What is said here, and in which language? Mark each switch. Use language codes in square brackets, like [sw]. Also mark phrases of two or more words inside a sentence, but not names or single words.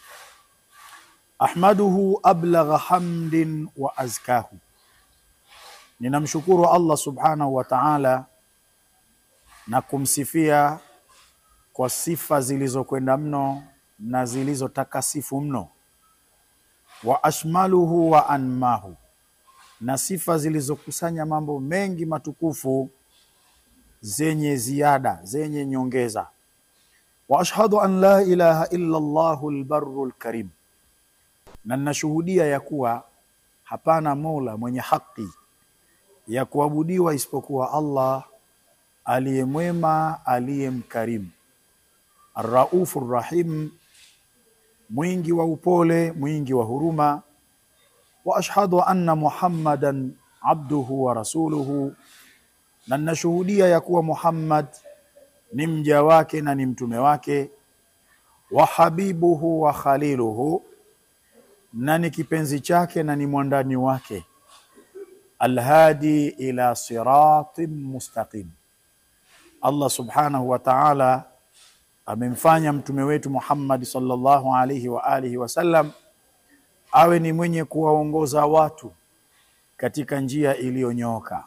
[ar] أحمده أبلغ حمد وأزكاه, [sw] ninamshukuru Allah [ar] سبحانه وتعالى [sw] na kumsifia kwa sifa zilizokwenda mno na zilizotakasifu mno. [ar] وأشمله وأنماه, [sw] na sifa zilizokusanya mambo mengi matukufu zenye ziada, zenye nyongeza. [ar] وأشهد أن لا إله إلا الله البر الكريم, [sw] na ninashuhudia ya kuwa hapana mola mwenye haki ya kuabudiwa isipokuwa Allah aliyemwema, aliyemkarimu. [ar] الرؤوف الرحيم, [sw] mwingi wa upole, mwingi wa huruma. [ar] وأشهد أن محمدا عبده ورسوله, [sw] na ninashuhudia ya kuwa Muhammad ni mja wake na ni mtume wake. [ar] وحبيبه وخليله, [sw] na ni kipenzi chake na ni mwandani wake. [ar] الهادي إلى صراط مستقيم, [sw] Allah [ar] سبحانه وتعالى [sw] amemfanya mtume wetu Muhammad [ar] صلى الله عليه وآله وسلم [sw] awe ni mwenye kuwaongoza watu katika njia iliyonyooka.